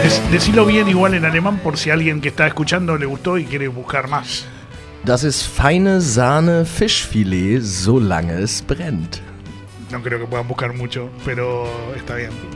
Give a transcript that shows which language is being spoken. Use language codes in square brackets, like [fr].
[es] Decilo bien igual en alemán por si alguien que está escuchando le gustó y quiere buscar más. [de] Das ist feine Sahne Fischfilet, solange es brennt. [es] No creo que puedan buscar mucho, pero está bien.